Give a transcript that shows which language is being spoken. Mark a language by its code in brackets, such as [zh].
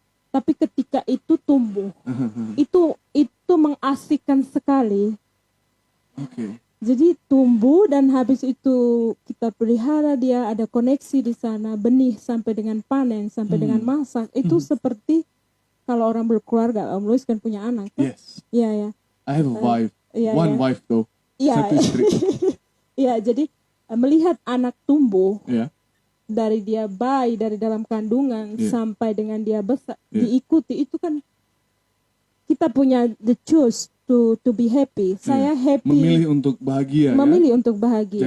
[id] Tapi ketika itu tumbuh, itu mengasihkan sekali. Jadi tumbuh dan habis itu kita pelihara dia, ada koneksi di sana, benih sampai dengan panen, sampai dengan masak. Itu seperti kalau orang berkeluarga, Om Luis kan punya anak kan? [en] Yes. I have a wife. One wife though. [id] Satu istri. Ya, jadi melihat anak tumbuh Ya. dari dia bayi dari dalam kandungan sampai dengan dia besar diikuti, itu kan kita punya [en] the choice to be happy. [id] Saya happy. Memilih untuk bahagia. Memilih untuk bahagia.